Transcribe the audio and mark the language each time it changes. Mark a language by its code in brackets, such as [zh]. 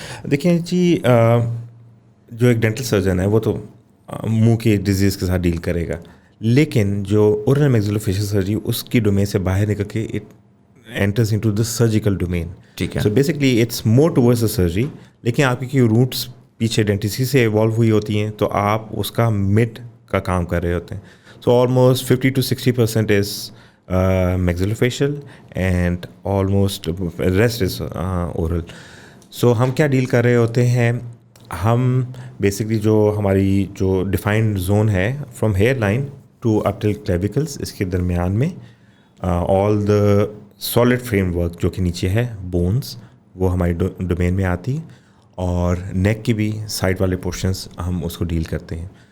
[ur] دیکھیں جی, جو ایک ڈینٹل سرجن ہے وہ تو منہ کی ڈیزیز کے ساتھ ڈیل کرے گا, لیکن جو اورل میگزیلوفیشیل سرجری اس کی ڈومین سے باہر نکل کے [en] It enters into the surgical domain. [ur] ٹھیک ہے. [en] So basically it's more towards the surgery, [ur] لیکن آپ کی روٹس پیچھے ڈینٹسٹری سے ایوالو ہوئی ہوتی ہیں, تو آپ اس کا مڈ کا کام کر رہے ہوتے ہیں. [en] So almost 50-60% is maxillofacial and almost rest is oral. [ur] So ہم کیا ڈیل کر رہے ہوتے ہیں, ہم بیسکلی جو ہماری جو ڈیفائنڈ زون ہے [en] from hairline to up till clavicles, [ur] اس کے درمیان میں [en] all the solid framework [ur] جو کہ نیچے ہے بونس, وہ ہماری ڈومین میں آتی ہے, اور نیک کی بھی سائڈ والے پورشنس ہم اس کو ڈیل کرتے ہیں.